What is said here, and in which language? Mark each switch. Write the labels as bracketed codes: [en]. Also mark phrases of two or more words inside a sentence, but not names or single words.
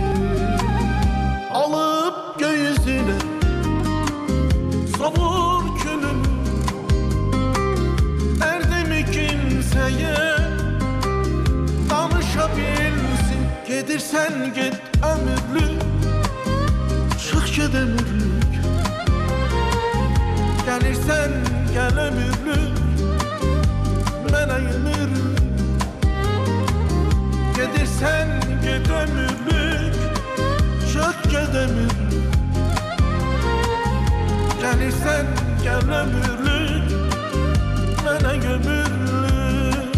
[tr] Alıp göğsüne savur külümü, derdimi kimseye danışabilsin. [az] Gedirsen git ömürlük, çık ged ömürlük. Gelirsen gel ömürlük, mənə ömürlük. Gedirsen git ömürlük, çık ged ömürlük. Gelirsen gel ömürlük, mənə ömürlük.